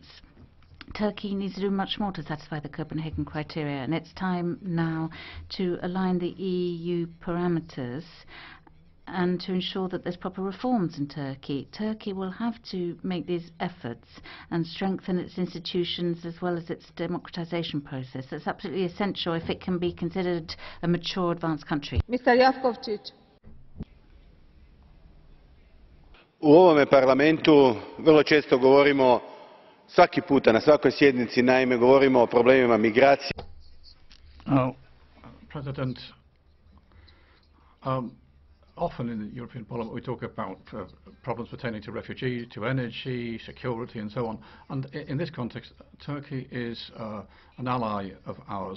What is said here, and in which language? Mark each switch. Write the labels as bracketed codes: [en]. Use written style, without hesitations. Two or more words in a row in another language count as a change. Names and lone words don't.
[en] Turkey needs to do much more to satisfy the Copenhagen criteria, and it's time now to align the EU parameters and to ensure that there's proper reforms in Turkey. Turkey will have to make these efforts and strengthen its institutions as well as its democratization process. That's absolutely essential if it can be considered a mature, advanced country. Mr. Jakovčić. [hr] U ovome parlamentu vrlo često govorimo, svaki puta na svakoj sjednici, naime govorimo o problemima migracije. [en] President, often in the European Parliament we talk about problems pertaining to refugees, to energy, security and so on. And in this context, Turkey is an ally of ours.